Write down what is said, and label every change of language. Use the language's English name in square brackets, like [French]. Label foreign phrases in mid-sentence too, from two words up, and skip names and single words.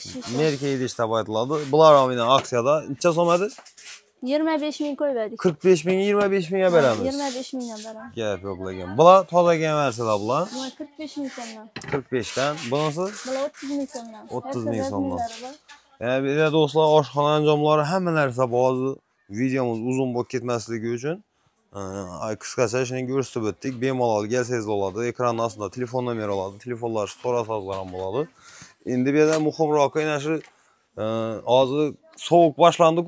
[Uzbek] Merka idish deb aytiladi. Bular ham yana aksiyada. Necha so'm edi? 25 ming qo'ydik. 45 ming, 25 mingga beramiz. 25 mingdan beramiz. Gap yo'q lekin. Bular tozaga narsalar bular. Bular 45 ming so'mdan. 45 dan. Bunisi? Bular 30 ming so'mdan. 30 ming so'mdan. Yani bir de do'stlar, oshxona anjomlari hamma narsa bor. Videomiz uzun bo'lib ketmasligi uchun qisqacha shuni ko'rsatib o'tdik. Bemalol kelsangiz bo'ladi. Ekranning ostida telefon nomeri oladi. Telefonlar so'rasangizlar ham bo'ladi. Endi bu yerda muhimroq yana shu hozir sovuq boshlandi-ku.